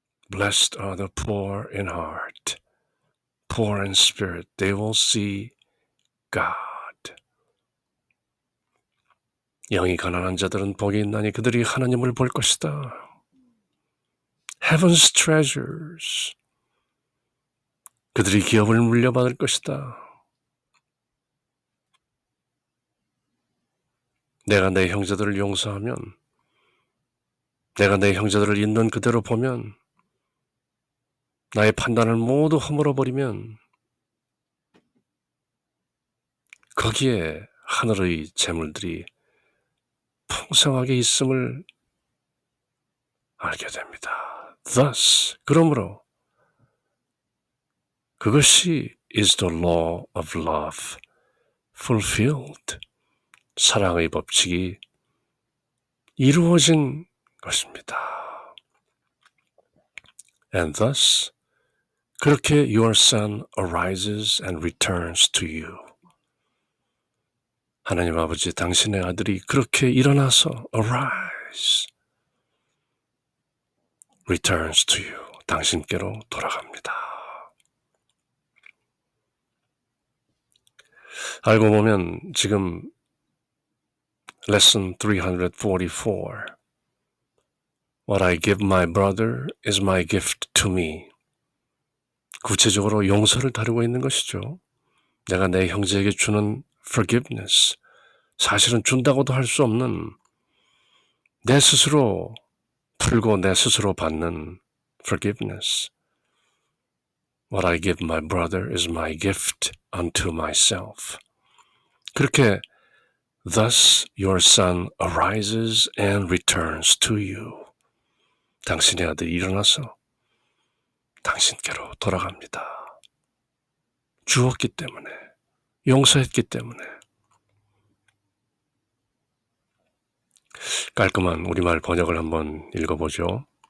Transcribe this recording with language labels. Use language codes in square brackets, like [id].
[en] Blessed are the poor in heart, poor in spirit. They will see God. [ko] 영이 가난한 자들은 복이 있나니 그들이 하나님을 볼 것이다. [en] Heaven's treasures. [ko] 그들이 기업을 물려받을 것이다. 내가 내 형제들을 용서하면, 내가 내 형제들을 있는 그대로 보면, 나의 판단을 모두 허물어버리면 거기에 하늘의 재물들이 풍성하게 있음을 알게 됩니다. [en] Thus, [ko] 그러므로 그것이 [en] is the law of love fulfilled. [ko] 사랑의 법칙이 이루어진 것입니다. [en] And thus, [ko] 그렇게 [en] your son arises and returns to you. [ko] 하나님 아버지, 당신의 아들이 그렇게 일어나서 [en] arise, returns to you. [ko] 당신께로 돌아갑니다. 알고 보면 지금 Lesson 344. [en] What I give my brother is my gift to me. [ko] 구체적으로 용서를 다루고 있는 것이죠. 내가 내 형제에게 주는 forgiveness, 사실은 준다고도 할 수 없는 내 스스로 풀고 내 스스로 받는 forgiveness. [en] What I give my brother is my gift unto myself. [ko] 그렇게 [en] Thus your son arises and returns to you. [ko] 당신의 아들이 일어나서 당신께로 돌아갑니다. 주었기 때문에, 용서했기 때문에. 깔끔한 우리말 번역을 한번 읽어보죠.